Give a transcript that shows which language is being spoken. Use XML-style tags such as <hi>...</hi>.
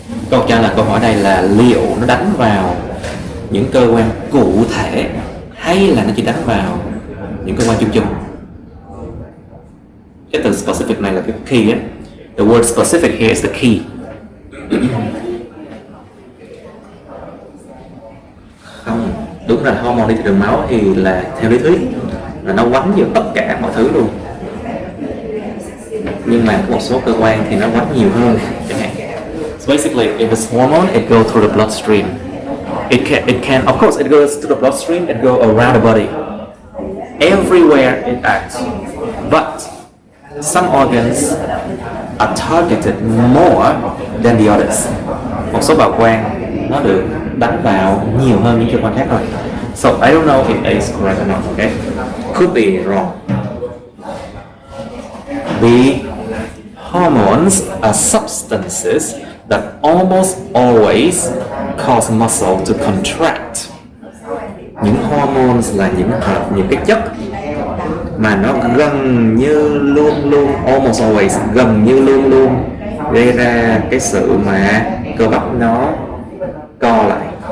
<vi>Câu hỏi đây là liệu nó đánh vào những cơ quan cụ thể hay là nó chỉ đánh vào những cơ quan chung chung? Cái từ specific này là cái key á.</vi> <en>The word specific here is the key.</en> <vi>Không, đúng là hormone đi từ đường máu thì là theo lý thuyết là nó quánh vô tất cả mọi thứ luôn. nhưng mà một số cơ quan thì nó quá nhiều hơn chẳng hạn.</vi> <en>So basically, if it's hormone, it goes through the bloodstream. It can, of course, it goes to the bloodstream. It goes around the body, everywhere it acts. But some organs are targeted more than the others.</en> <vi>Một số bào quang nó được đánh vào nhiều hơn những cơ quan khác thôi.</vi> <en>So I don't know if it is correct or not. Okay, Could be wrong. the hormones are substances that almost always cause muscle to contract.</en> <vi>Những hormones là những cái chất mà nó gần như luôn luôn,</vi> <en>almost always,</en> <vi>gần như luôn luôn gây ra cái sự mà cơ bắp nó co lại.</vi>